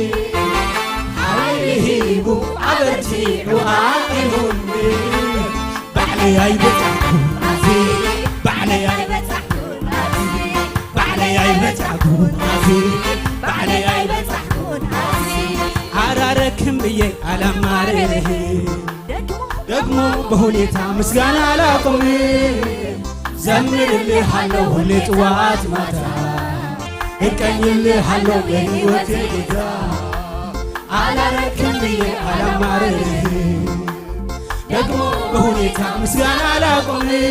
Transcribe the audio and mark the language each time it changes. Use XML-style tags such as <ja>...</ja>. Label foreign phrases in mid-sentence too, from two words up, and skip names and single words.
<ti>ሃይሂቡ ዓበርቲዑ ዓቂሙኒ ባዕለይ ኣይበጻሕኩን ናዚ ባዕለይ ኣይበጻሕኩን ናዚ ባዕለይ ኣይበጻሕኩን ናዚ ባዕለይ ኣይበጻሕኩን ናዚ</ti> <am>አላረክም ብዬ አላማርርህ ደግሞ በሁኔታ ምስጋና አላቆም ዘምርልሃለሁ ሁሌ ጥዋት ማታ እቀኝልሃለሁ የሕይወቴ ጌታ አላረክም ብዬ አላማርርህ ደግሞ በሁኔታ ምስጋና አላቆም</am>